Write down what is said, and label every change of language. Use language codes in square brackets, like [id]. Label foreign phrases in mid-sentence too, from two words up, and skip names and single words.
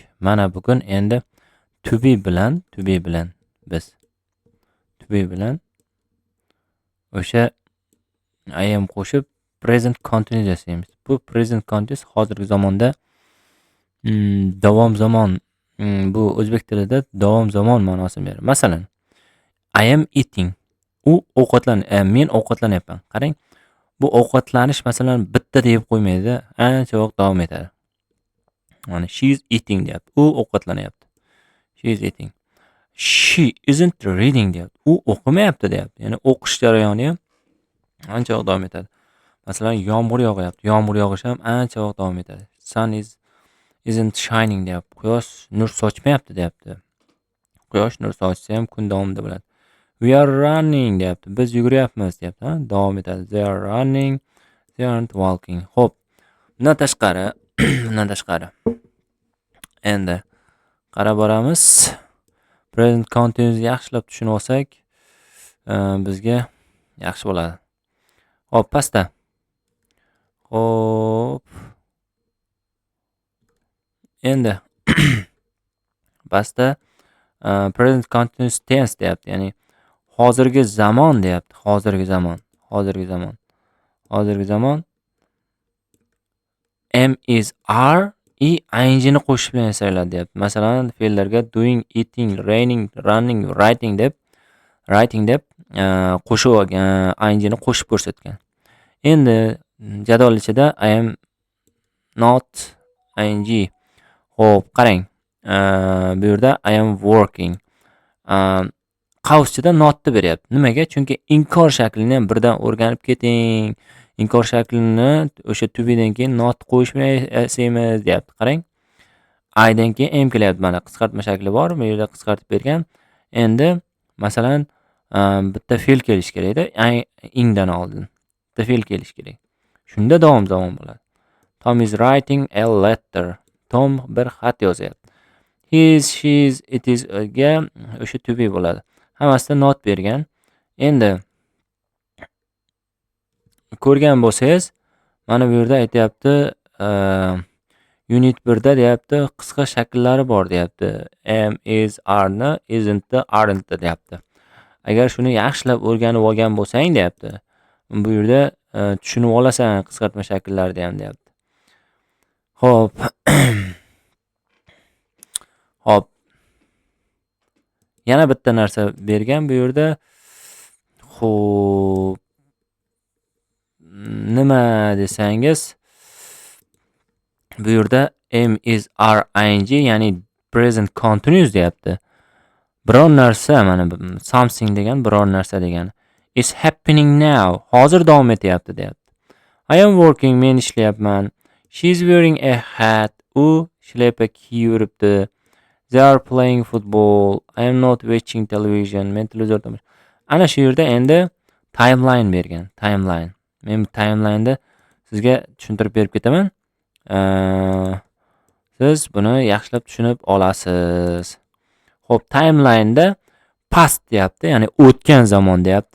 [uz] Mana bugun endi bilan biz bilan o'sha am qo'shib [en] present continuous [uz] yasaymiz. Bu [en] present continuous [uz] hozirgi zamonda davom zamon bu o'zbek tilida davom zamon ma'nosini beradi. Masalan, [en] I am eating. [uz] Men ovqatlanyapman. Qarang, bu ovqatlanish masalan bitta deb qo'ymaydi, ancha vaqt davom etadi. Mana [en] she is eating [uz] deyapti. U ovqatlanyapti. [en] She is eating. She isn't reading deyapti. [uz] U o'qimayapti deyapti. Ya'ni o'qish jarayoni ham ancha vaqt davom etadi. Masalan, yomg'ir yog'yapti. Yomg'ir yog'ishi ham ancha vaqt davom etadi. [en] Sun isn't shining deyapti. [uz] Quyosh nur sochmayapti deyapti. Quyosh nur sochsa ham kun davomida bo'ladi. [en] We are running deyapti. [uz] Biz yuguryapmiz deyapti. Davom etadi. [en] They are running. They aren't walking. [uz] Xo'p. Bundan tashqari. Endi qarab boramiz. [en] Present continuous [uz] yaxshilab tushunib olsak, bizga yaxshi bo'ladi. Xo'p, pastda. Xo'p. Endi pastda [en] present continuous tense [uz] deyapti. Ya'ni hozirgi zamon deyapti. Hozirgi zamon. [en] Am is are ing [uz] ni qo'shish bilan yasaladi deyapti. Masalan, fe'llarga [en] doing, eating, raining, running, writing [uz] deb qo'shib ing ni qo'shib ko'rsatgan. Endi jadval ichida [en] I am not ing. [uz] Xo'p, qarang. Bu yerda [en] I am working. [uz] Qavsida notni beryapti. Nimaga? Chunki inkor shaklini ham birdan o'rganib keting. Inkor shaklini o'sha to be'dan keyin not qo'yish bilan yasaymiz deyapti. Qarang. I dan keyin am kelyapti. Mana qisqartma shakli bor. Bu yerda qisqartib bergan. Endi masalan bitta fe'l kelish kerak-da, ingdan oldin. Bitta fe'l kelish kerak. Shunda davom bo'ladi. [en] Tom is writing a letter. Tom [uz] bir xat yozyapti. [en] His, she's, it is [uz] ga o'sha [en] to be bo'ladi. [uz] Hammasida not bergan. Endi ko'rgan bo'lsangiz, mana bu yerda aytayapti, unit 1 da deyapti, qisqa shakllari bor deyapti. [en] Am, is, are ni, isn't, aren't deyapti. [uz] Agar shuni yaxshilab o'rganib olgan bo'lsang deyapti, bu yerda tushunib olasan qisqartma shakllarni ham deyapti. Xo'p. Xo'p. Yana bitta narsa bergan bu yerda. Xo'p. Nima desangiz, bu yerda [en] am, is, are, ing, [uz] ya'ni [en] present continuous [uz] deyapti. Biror narsa, mana something degan biror narsa degani. [en] Is happening now. [uz] Hozir davom etyapti deyapti. [en] I am working, [uz] men ishlayapman. [en] She is wearing a hat. [uz] U shlepa kiyib yuribdi. [en] They are playing football. I am not watching television. [uz] Men televizor tomosha. Ana shu yerda endi timeline bergan. Timeline. Men timeline'da sizga tushuntirib berib ketaman. Siz buni yaxshilab tushunib olasiz. Xo'p, timeline'da past deyapti, ya'ni o'tgan zamon deyapti.